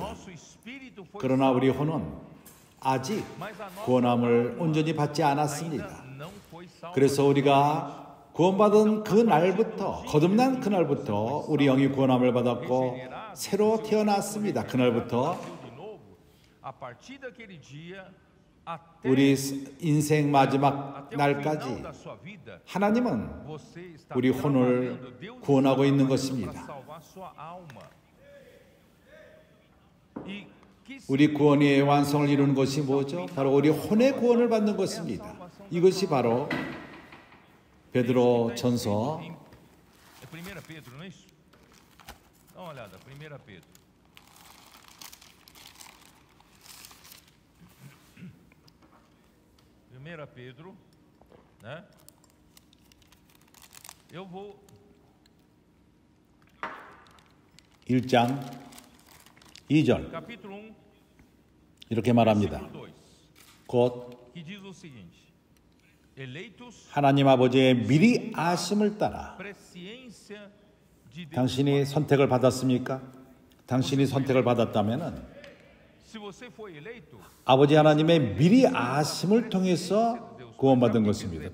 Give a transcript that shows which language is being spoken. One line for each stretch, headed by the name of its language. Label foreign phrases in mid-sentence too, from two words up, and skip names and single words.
Portuguese: nosso espírito foi
Korean: 그러나 우리 혼은 아직
Portuguese: mas a nossa
Korean: 구원함을 온전히 받지 않았습니다.
Portuguese: ainda não foi salva.
Korean: 그래서 우리가 구원받은 그 날부터 거듭난 그날부터 우리 영이 구원함을 받았고 새로 태어났습니다. 그날부터
Portuguese: de novo, a partir daquele dia até
Korean: 우리 인생 마지막
Portuguese: o final
Korean: 날까지
Portuguese: da sua vida,
Korean: 하나님은
Portuguese: você está
Korean: 우리 혼을
Portuguese: trabalhando, Deus
Korean: 구원하고
Portuguese: está
Korean: 있는
Portuguese: trabalhando
Korean: 것입니다.
Portuguese: para salvar sua alma. E que
Korean: 우리 구원의 완성을 이루는 것이 뭐죠? 바로 우리 혼의 구원을 받는 것입니다. 이것이 바로 베드로 전서
Portuguese: É 1 Pedro, não é isso? Dá uma olhada, 1 Pedro. Primeira Pedro, né? Eu vou
Korean: 1장 2절
Portuguese: capítulo 1,
Korean: 이렇게 말합니다.
Portuguese: versículo 2,
Korean: 곧
Portuguese: que diz o seguinte:
Korean: 하나님 아버지의 미리 아심을 따라 당신이 선택을 받았습니까? 당신이 선택을 받았다면 아버지 하나님의 미리 아심을 통해서 구원받은 것입니다.